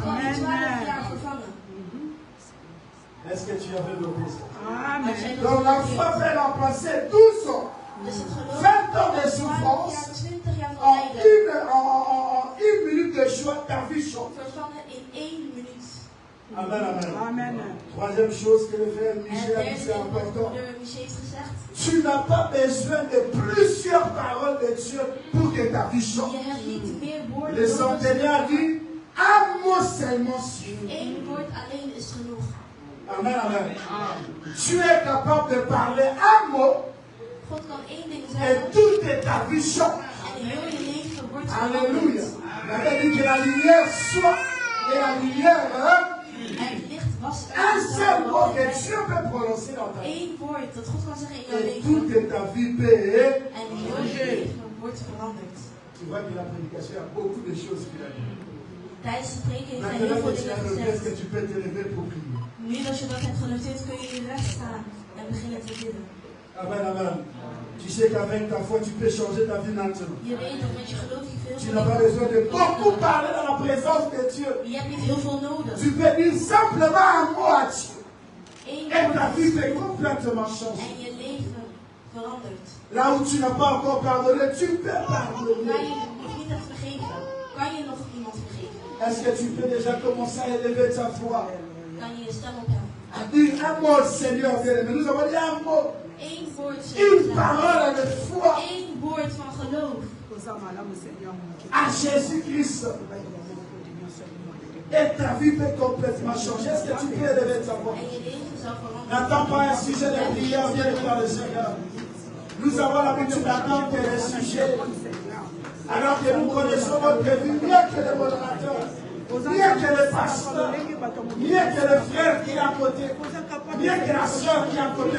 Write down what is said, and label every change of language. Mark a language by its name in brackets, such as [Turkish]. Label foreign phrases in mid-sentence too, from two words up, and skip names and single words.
[French] Est-ce que tu avais noté ça? Amen. Donc la foi peut remplacer 12 ans, 20 ans de souffrance, en une minute de joie, ta vie change. Amen, amen. Amen. Troisième chose que le frère [Dutch] En [French] Michel a dit, [Dutch] het [French] c'est [Dutch] derde ding wat [French] important. [Dutch] broeder Michel heeft gezegd. [French] Tu n'as pas besoin de plusieurs paroles de Dieu pour que ta vie change. [Dutch] Je hebt niet meer woorden [French] Le [Dutch] nodig. [French] centenaire dit, un mot seulement suffit. [Dutch] Eén woord alleen is genoeg. Amen, amen. [French] Tu es capable de parler un mot [Dutch] God kan één ding [French] et [Dutch] zeggen [French] toute ta vie change. [Dutch] en heel je leven wordt [French] Alléluia. [Dutch] veranderd. [French] La Bible dit que la lumière soit et la lumière, hein? [Dutch] En het licht was [French] Un seul mot que [Dutch] er. [French] Dieu peut prononcer dans ta vie. [Dutch] Één woord dat God kan zeggen in jouw [French] Et [Dutch] leven. [French] toute ta vie peut. [Dutch] En heel je leven wordt veranderd. [French] Tu vois que la prédication, il y a beaucoup de choses qu'il a dit. [Dutch] Tijdens de preken heeft hij heel [French] Maintenant [Dutch] veel [French] que tu [Dutch] dingen [French] as noté, est-ce que [Dutch] gezegd. [French] tu peux te lever pour prier? [Dutch] Nu dat je dat hebt genoteerd kun je nu rechtstaan en beginnen te bidden. Amen, amen. [French] Tu sais qu'avec ta foi, tu peux changer ta vie maintenant. [Dutch] Je weet dat met je geloof je veel [French] Tu n'as pas besoin de beaucoup parler dans la présence de Dieu. [Dutch] Je hebt niet heel veel nodig. [French] Tu peux dire simplement un mot à Dieu. [Dutch] Eén [French] Et ta vie [Dutch] woord [French] peut complètement changer. [Dutch] en je leven verandert. [French] Là où tu n'as pas encore pardonné, tu peux [Dutch] Waar [French] pardonner. [Dutch] je nog niet hebt vergeven, kan je nog iemand vergeven. [French] Est-ce que tu peux déjà commencer à élever ta foi? [Dutch] Kan je je stem opheffen. [French] À dire un mot, Seigneur bien-aimé. Nous avons dit un mot. [Dutch] Eén woord [French] Une [Dutch] zeggen. [French] parole de foi [Dutch] Eén woord van geloof. [French] à Jésus-Christ. Et ta vie peut complètement changer. Est-ce que tu peux élever ta voix? [Dutch] En je leven zal veranderen. [French] N'attends pas un sujet de prière, viens dans le Seigneur. Nous avons l'habitude d'attendre les sujets. Alors que nous connaissons votre vie mieux que les modérateurs, mieux que le pasteur, mieux que le frère qui est à côté, mieux que la soeur qui est à côté.